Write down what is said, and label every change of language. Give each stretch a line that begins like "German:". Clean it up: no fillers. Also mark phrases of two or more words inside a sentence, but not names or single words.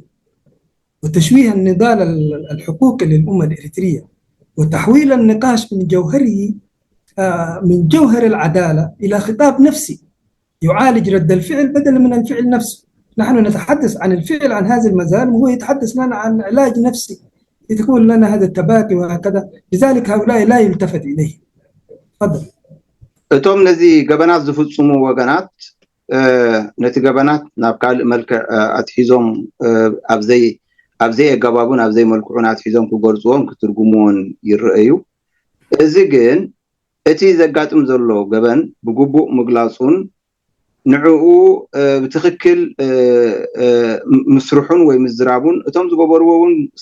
Arabic: وتشويه النضال الحقوقي للأمة الإريترية وتحويل النقاش من جوهره من جوهر العدالة إلى خطاب نفسي يعالج رد الفعل بدلا من الفعل نفسه. نحن نتحدث عن الفعل عن هذه المزالم وهو يتحدث لنا عن علاج نفسي يتكون لنا هذا التباكي وهكذا، لذلك هؤلاء لا يلتفت إليه. تفضل.
Tigrinya: እቶም ነዚ ገበናት ዝፍጽሙ ወገናት ነቲ ገበናት ናብ ካልእ መልክዕ ኣትሒዞም ኣብዘይ ኣገባቡን ኣብዘይ መልክዑን ኣትሒዞም ክገልጽዎም ክትርጉምዎን ይረአዩ። እዚ ግን እቲ ዘጋጥም ዘሎ ገበን ብግቡእ ምግላጹን ንዕኡ ብትኽክል ምስርሑን ወይ ምዝራቡን እቶም ዝገበርዎ እውን